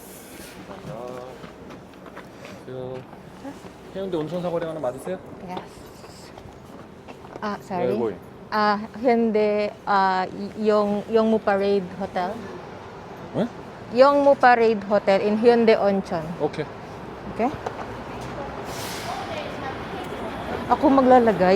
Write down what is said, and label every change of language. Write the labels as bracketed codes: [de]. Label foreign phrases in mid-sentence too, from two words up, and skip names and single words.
[ko] 안녕하세요. 해운대 온천사거리 하나 맞으세요? [en] Yes. Sorry. Where are you going? [tl] Hindi. Yongmu Parade Hotel. [ko] 응? [en] Yongmu Parade Hotel in Hyundai Oncheon. [ko] 오케이. [tl] Okay? Ako maglalagay.